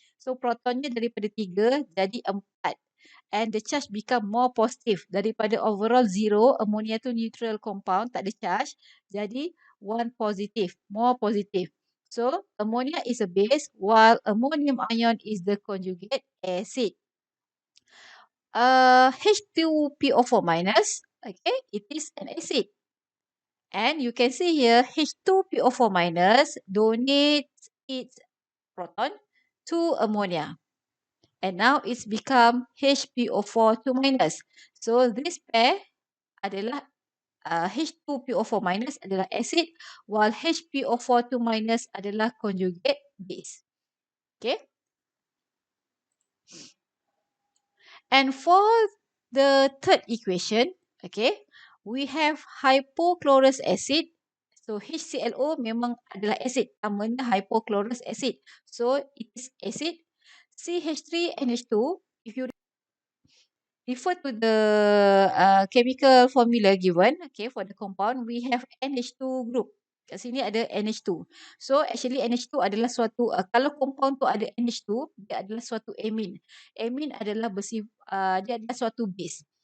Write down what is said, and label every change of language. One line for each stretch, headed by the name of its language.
Malay: So protonnya daripada 3 jadi 4.
English: And the charge become more positive.
Malay: Daripada overall 0, ammonia tu neutral compound, tak ada charge.
English: Jadi 1 positive, more positive. So ammonia is a base while ammonium ion is the conjugate acid. H2PO4 minus, okay, it is an acid. And you can see here, H2PO4 minus donates its proton to ammonia. And now it's become HPO4 2 minus. So this pair adalah H2PO4 minus adalah acid, while HPO4 2 minus adalah conjugate base. Okay. And for the third equation, okay, we have hypochlorous acid.
Malay: So HClO memang adalah acid.
English: Namanya hypochlorous acid. So it is acid. CH3NH2, if you refer to the chemical formula given, okay, for the compound, we have NH2 group.
Malay: Kat sini ada NH2. So actually NH2 adalah suatu, kalau compound tu ada NH2, dia adalah suatu amine. Amine adalah dia adalah suatu base.